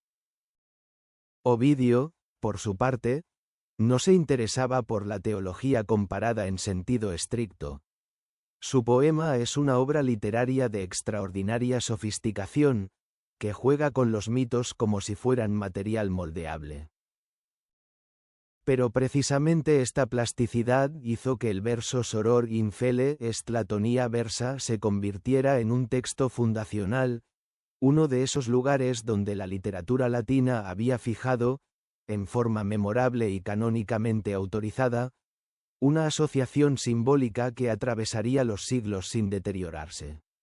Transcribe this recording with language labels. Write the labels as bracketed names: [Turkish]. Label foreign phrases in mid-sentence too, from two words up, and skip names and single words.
[Spanish] Ovidio, por su parte, no se interesaba por la teología comparada en sentido estricto. Su poema es una obra literaria de extraordinaria sofisticación, que juega con los mitos como si fueran material moldeable. Pero precisamente esta plasticidad hizo que el verso [Latin] Soror in fele est Latonia versa [Spanish] se convirtiera en un texto fundacional, uno de esos lugares donde la literatura latina había fijado, en forma memorable y canónicamente autorizada, una asociación simbólica que atravesaría los siglos sin deteriorarse.